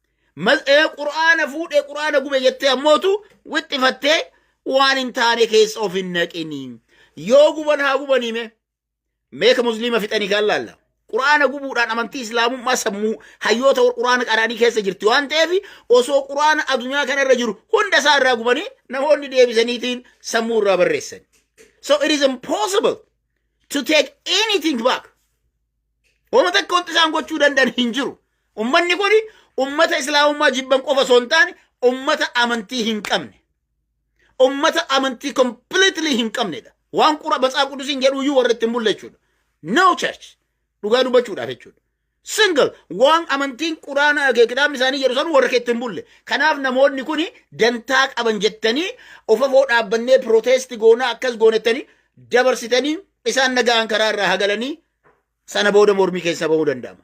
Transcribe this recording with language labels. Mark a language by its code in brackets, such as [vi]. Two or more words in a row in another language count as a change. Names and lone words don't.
[om] Quraana fuudhee quraana gube jettee ammootu wixxifattee waan hin taane keessa of hin naqini. Yoo guban haa gubaniime meeka musliima fixanii kan laalla. Quraana gubuudhaan amantii islaamummaa sammuu hayyoota quraana qaraanii keessa jirti waan ta'eef osoo quraana addunyaa kana irra jiru hunda isaa irraa gubanii namoonni deebisaniitiin sammuu irraa barreessan. [en] So it is impossible to take anything back. [om] Wama takka wanti isaan gochuu danda'an hin jiru. Ummanni kun ummata islaamummaa jibban qofa osoo hin taane ummata amantii hin qabne. Ummata amantii completely hin qabnedha. Waan matsaaf qudusiin jedhu iyyuu warra ittiin bulle jechuudha. [en] No church. [om] Dhugaa dubbachuudhaaf jechuudha. Single waan amantiin quraana kitaabni isaanii jedhu san warra keetti hin bulle. Kanaaf namoonni kun dantaa qaban jettanii ofafoo dhaabbannee protesti goonaa akkas goonettanii dabarsitanii isaan nagaan karaa irraa hagalanii sana booda mormii keessa bahuu danda'ama.